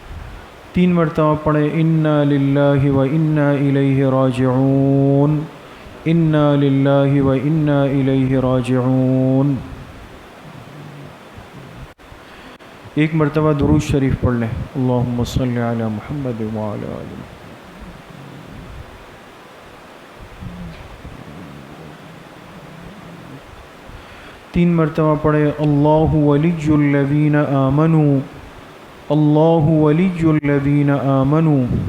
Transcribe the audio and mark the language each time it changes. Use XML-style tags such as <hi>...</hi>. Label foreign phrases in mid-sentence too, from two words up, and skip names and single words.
<ur>تین مرتبہ پڑھیں.</ur> <ar>انا للہ و انا الیہ راجعون انا للہ و انا الیہ راجعون۔</ar> <ur>ایک مرتبہ درود شریف پڑھ لیں،</ur> <ar>اللہم صلی علی محمد وعلی آل محمد۔</ar> <ur>تین مرتبہ پڑھے</ur> <ar>اللہ ولی الذین آمنوا، اللہ ولی الذین آمنوا۔</ar>